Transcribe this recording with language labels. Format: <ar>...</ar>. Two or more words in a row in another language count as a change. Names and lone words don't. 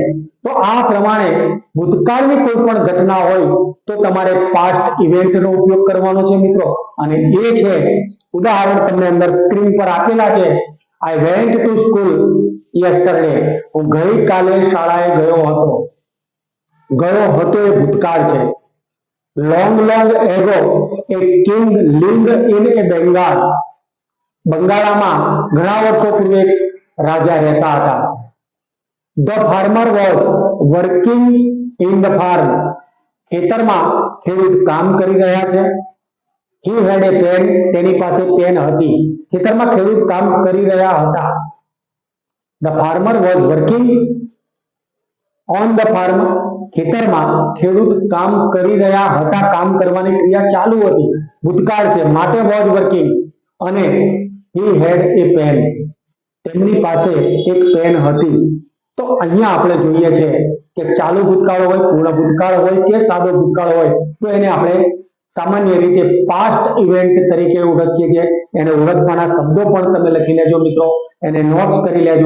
<gu>તો આ પ્રમાણે ભૂતકાળની કોઈ પણ ઘટના હોય તો તમારે</gu> <en>past event</en> <gu>ઉપયોગ કરવાનો છે મિત્રો. અને એ છે ઉદાહરણ તમને અંદર સ્ક્રીન પર આપેલા છે.</gu> <en>I went to school yesterday,</en> <gu>હું ગઈકાલે શાળાએ ગયો હતો. ગયો હતો એ ભૂતકાળ છે.</gu> <en>long ago a king lived in a Bengal.</en> <gu>બંગાળામાં ઘણા વર્ષો પૂર્વે એક રાજા રહેતા હતા.</gu> <en>The farmer was working in the farm.</en> <gu>ખેતરમાં ખેડૂત કામ કરી રહ્યા છે.</gu> <en>He had a pen.</en> <gu>તેની પાસે પેન હતી. ખેતરમાં ખેડૂત કામ કરી રહ્યા હતા.</gu> <en>The farmer was working on the farm.</en> <gu>ખેતરમાં ખેડૂત કામ કરી રહ્યા હતા. કામ કરવાની ક્રિયા ચાલુ હતી. ભૂતકાળ છે માટે</gu> <en>was working. અને he had a pen.</en> <gu>તેમની પાસે એક પેન હતી. તો અહીંયા આપણે જોઈએ છે કે ચાલુ ભૂતકાળ હોય, પૂર્ણ ભૂતકાળ હોય કે સાદો ભૂતકાળ હોય તો એને આપણે સામાન્ય રીતે</gu> <en>past event</en> <gu>તરીકે ઓળખીએ છીએ. એને ઓળખવાના શબ્દો પણ તમે લખી લેજો મિત્રો, એને નોટ્સ કરી લેજો.</gu>